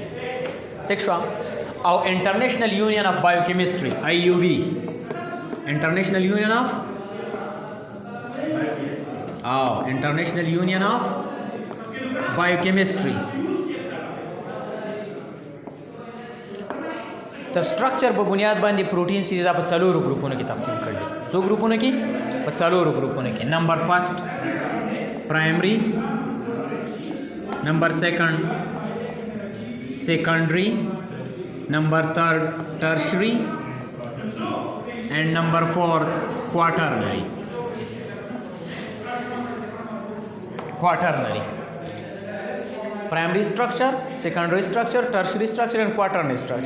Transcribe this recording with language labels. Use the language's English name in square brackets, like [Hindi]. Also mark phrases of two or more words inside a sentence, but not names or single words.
[Pashto] ٹھیک شو. [English] او International Union of Biochemistry IUB International Union of biochemistry. [Pashto] د سټرکچر په بنیاد باندې پروټین چې دا په څلورو ګروپونو کې تقسیم کړل. څو ګروپونو کې؟ په څلورو ګروپونو کې. [English] Number first primary, Number second secondary, number third tertiary and number fourth quaternary. Primary structure, secondary structure, tertiary structure and quaternary structure.